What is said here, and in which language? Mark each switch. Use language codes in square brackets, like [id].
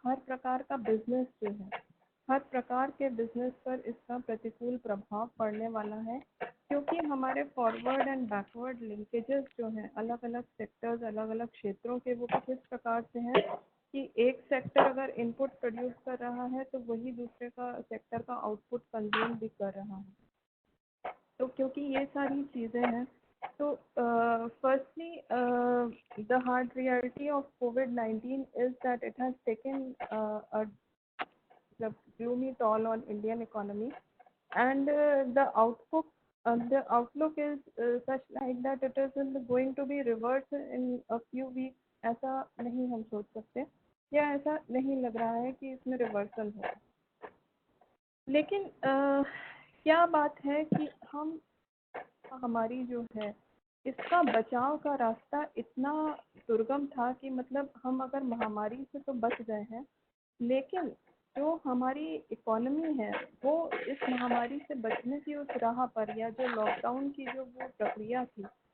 [hi] हर प्रकार का बिजनेस जो है, हर प्रकार के बिजनेस पर इसका प्रतिकूल प्रभाव पड़ने वाला है, क्योंकि हमारे फॉरवर्ड एंड बैकवर्ड लिंकेजेस जो हैं अलग अलग सेक्टर्स, अलग अलग क्षेत्रों के, वो कुछ इस प्रकार से हैं कि एक सेक्टर अगर इनपुट प्रोड्यूस कर रहा है तो वही दूसरे का सेक्टर का आउटपुट कंज्यूम भी कर रहा है। तो क्योंकि ये सारी चीज़ें हैं, तो [en] firstly the hard reality of COVID-19 is that it has taken a gloomy toll on Indian economy, and the outlook is such like that it is going to be reversed in a few weeks। [hi] ऐसा नहीं हम सोच सकते या ऐसा नहीं लग रहा है कि इसमें रिवर्सल हो। लेकिन क्या बात है कि हमारी जो है इसका बचाव का रास्ता इतना दुर्गम था कि मतलब हम अगर महामारी से तो बच गए हैं, लेकिन जो हमारी इकोनॉमी है वो इस महामारी से बचने की उस राह पर, या जो लॉकडाउन की जो वो प्रक्रिया थी